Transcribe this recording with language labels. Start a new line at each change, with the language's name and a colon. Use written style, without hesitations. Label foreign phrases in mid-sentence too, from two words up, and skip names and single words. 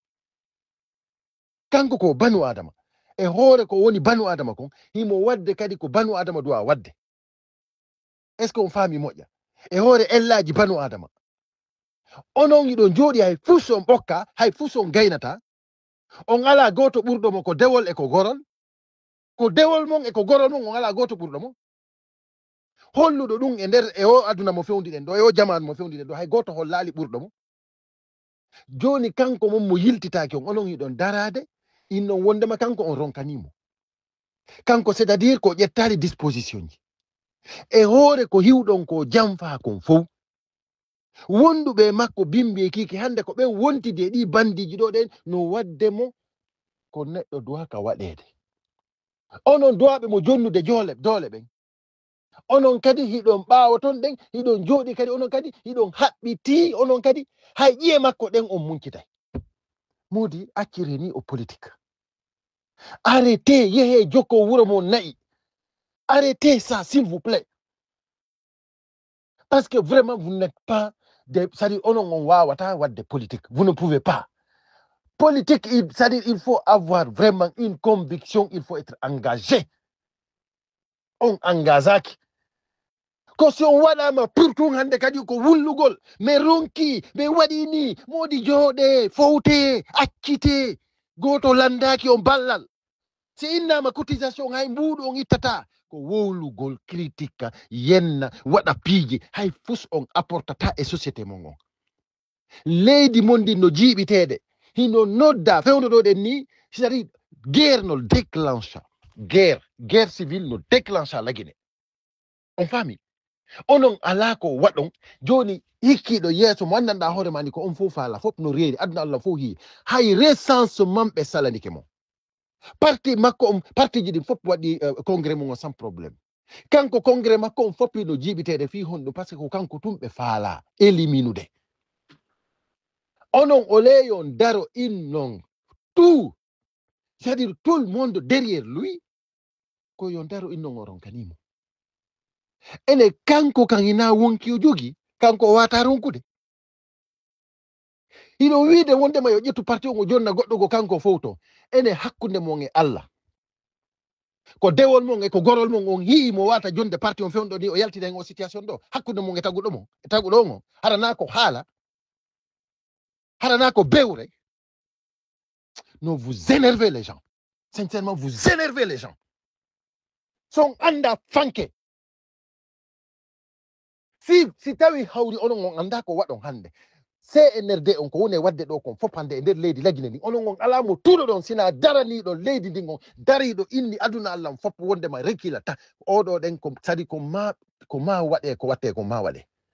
Fula: kanko ko banu adama e hoore ko woni banu adama kon himo wadde kadi ko banu adama dowa wadde
French: est ce que
Fula: on faami moƴƴa e hoore ellaji banu adama onon yiɗon jooɗi hay fus on ɓokka hay fus on gaynata on ala goto ɓurɗomo ko dewol e ko gorol ko dewol mon e ko gorol mon on ala goto ɓurɗomo holluɗo ɗum e nder e o aduna mo fewdiɗen ɗo e o jamanu mo fewdiɗen ɗo hay goto hollali ɓurɗomo joni kanko mon mo yiltitaki on onon yiɗon darade innon wondema kanko on ronkanimo kanko
French: c'est à dire
Fula: ko ƴettali disposition ji e hoore ko hiwɗon ko jamfa kon fof wonduɓe makko bimbi e kiki hande ko ɓe wontidi e ɗi bandiji ɗo ɗen no wadde mo ko neɗɗo duwa ka waɗede onon duwaɓe mo jonnude doole ɓen onon kadi hiɗon ɓaawo ton ɗen hiɗon jooɗi kadi onon kadi hiɗon haɓɓiti onon kadi hay ƴiye makko ɗen on munkitay modi accire ni o politique
French: arrêtez
Fula: yehe jokko wuro mon nayi
French: arrêtez ça s'il vous plaît parce que vraiment vous n'êtes pas c'est-à-dire
Fula: on wawata wadde
French: politique vous ne pouvez pas politique c'est-à-dire il faut avoir vraiment une conviction il faut être engagé
Fula: on engagaki ko si on waɗama pour tun hande kadi ko wullugol mais ronki ɓe waɗi ni modi jooɗe fowte accite goto landaki on ballal si innama cotisation hay mbuɗu on ittata ko wowlugol critique yenna waɗa piiji hay fus on apportata e société mon on leydi mon ndi no jiiɓiteɗe hino nodda fewdo ɗo ɗen ni
French: c'est-à-dire guerre
Fula: no déclencha
French: guerre civile
Fula: no déclencha lagine on faami onon ala ko waɗon joni hikkiɗo yeeso mo andanɗa hoore mani ko on fof faala fof no reeri aduna allah fof hi hay recensement ɓe salanike mo parti makko on partiji ɗin fof waɗi congrès mum
French: sans probléme
Fula: kanko congrès makko on foppi no jiiɓiteɗe fi honɗum
French: par ce que
Fula: ko kanko tum ɓe faala éliminude onon o leyon daro innon
French: tout c'est-à-dire tout le monde derrière lui
Fula: ko yon daro innon o ronkanimo ene kanko kan ina wonki o jogi kanko o wata ronkude hino wiide wondema yo ƴettu parti o jonna goɗɗo go kanko fowto ene hakkunde mon e allah ko dewol mon e ko gorol mon on yii mo wata jonde parti on fewndo ni o yaltida en o situation ɗo hakkunde mon e taguɗo mon e taguɗo on harana ko haala harana ko bewre
French: non vous énervez les gens sincèrement vous énervez les gens
Fula: son anda fanke si tawi hawri onon on anda ko waɗon hande CNRD on ko woni wadde ɗo kon fopande e nder leydi lagine ndi onon on ala mo tuuɗo ɗon sina daraniɗo leydi ndin on dariɗo inni aduna allah foppo wondema rekkila ta oɗo ɗen ko sadi ko ma waɗe ko watte ko ma waɗe